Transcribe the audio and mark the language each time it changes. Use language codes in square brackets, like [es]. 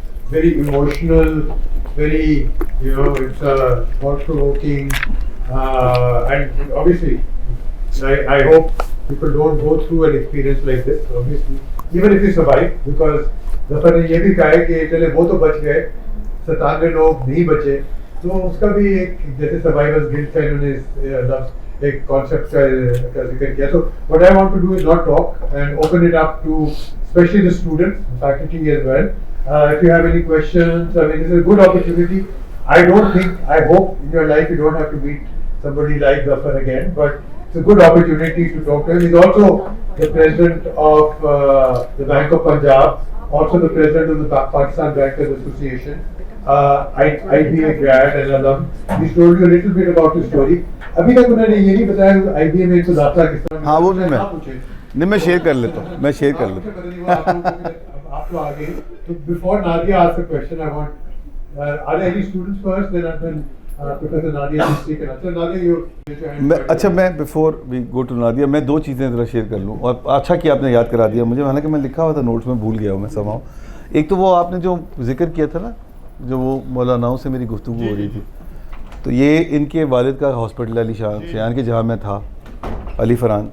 [en] Very emotional, very, it's thought-provoking, and obviously, I hope people don't go through an experience like this, obviously, even if you survive, because [ur] ظفر نے یہ بھی کہا ہے کہ چلے وہ تو بچ گئے, 97 لوگ نہیں بچے, تو اس کا بھی ایک جیسے سروائیورز گلٹ کا انہوں نے ایک کانسیپٹ کا ذکر کیا. [en] So what I want to do is not talk and open it up to especially the students, faculty as well, If you have any questions, I mean, this is a good opportunity. I hope in your life you don't have to meet somebody like Zafar again, but it's a good opportunity to talk to him. He's also the president of the Bank of Punjab, also the president of the Pakistan Bankers Association, IBA grad and alum. He's told you a little bit about his story. [ur] ابھی تک انہوں نے یہ نہیں بتایا IBA میں تو داخلہ کس طرح. ہاں وہ بھی میں شیئر کر لیتا ہوں, میں شیئر کر لیتا ہوں. آپ تو آگے. [en] So before Nadia asks a question, I want, are there any students first, then Professor Nadia will speak. So Nadia, you raise your hand. [ur] اچھا میں [en] before we go to [ur] Nadia میں دو چیزیں ذرا شیئر کر لوں, اور اچھا کہ آپ نے یاد کرا دیا مجھے, حالانکہ میں لکھا ہوا تھا نوٹس میں بھول گیا ہوں میں سماؤ. ایک تو وہ آپ نے جو ذکر کیا تھا نا, جو وہ مولاناؤں سے میری گفتگو ہو رہی تھی, تو یہ ان کے والد کا ہاسپٹل علی شان کے جہاں میں تھا, علی فرحان.